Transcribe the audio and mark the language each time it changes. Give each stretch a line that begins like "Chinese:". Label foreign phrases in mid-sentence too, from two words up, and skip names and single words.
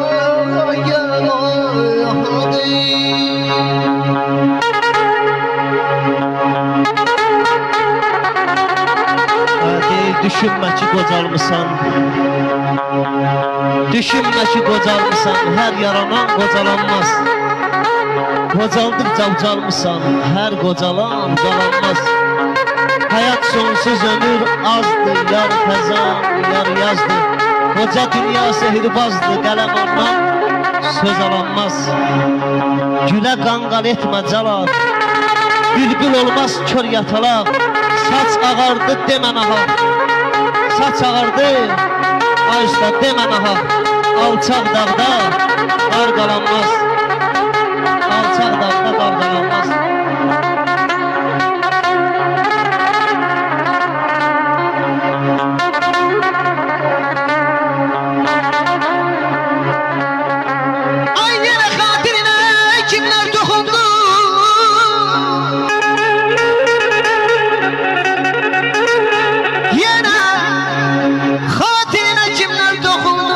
Azerbaijani: Düşünme ki qocalmısan, düşünme ki qocalmısan, her yaranan qocalanmaz. Qocaldıkça ucalmısan, her qocalan ucalanmaz. Hayat sonsuz ömür azdır, yar fəzan, yar yazdır. Koca dünya sehirbazdır, qələm ondan söz alanmaz. Gülə qanqal etmə calad, bülbül olmaz kör yatalaq. Saç ağardı demə nahaq, saç ağardı, ay usta demə nahaq. Alçaq dağda qar qalanmaz, alçaq dağda qar qalanmaz.
Turkish: Ay yine hatirine kimler dokundu? Yine hatirine kimler dokundu?